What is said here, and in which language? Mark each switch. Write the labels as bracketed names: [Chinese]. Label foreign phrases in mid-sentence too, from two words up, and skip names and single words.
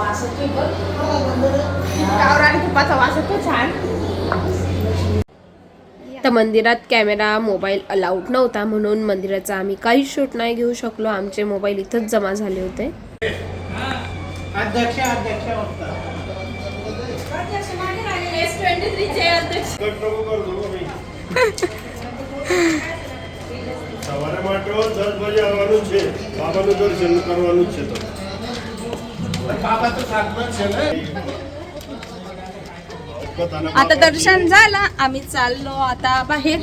[Marathi] तर मंदिरात [English] camera mobile allowed [Marathi] नव्हता म्हणून मंदिराचा आम्ही काही शूट नाही घेऊ शकलो. आमचे मोबाईल इथंच जमा झाले होते. अध्यक्ष [Gujarati] સવારે માટે 10 વાગે આવવાનું છે, બાબાનું દર્શન કરવાનું છે. તો बाबा तो सातમાં છે ને. [Marathi] आता दर्शन झालं, आम्ही चाललो आता बाहेर.